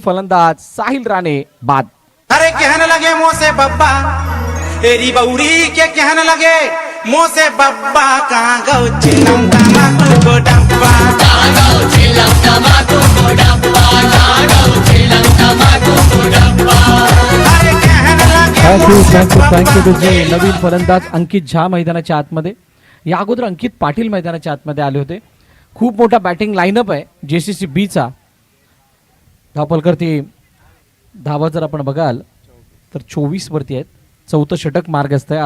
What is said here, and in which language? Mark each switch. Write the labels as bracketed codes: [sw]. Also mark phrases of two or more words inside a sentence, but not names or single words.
[mr] फलंदाज साहिल राणे बाद. [hi] अरे कहने लगे मुँह से बब्बा, तेरी बउरी के कहने लगे मुँह से बब्बा, कहाँ गौ चिलम तमाकू को डब्बा, कहाँ गौ चिलम तमाकू को डब्बा, कहाँ गौ चिलम तमाकू को डब्बा. अरे कहने लगे मुँह से [mr] थँक्यू तुझे. नवीन फलंदाज अंकित झा मैदानाच्या आतमध्ये. या अगोदर अंकित पाटील मैदानाच्या आतमध्ये आले होते. खूप मोठा बॅटिंग लाईनअप आहे JCC चा. धावफलकावरती धावा जर आपण बघाल तर 24 वरती आहेत. चौथं षटक मार्गस्थ आहे.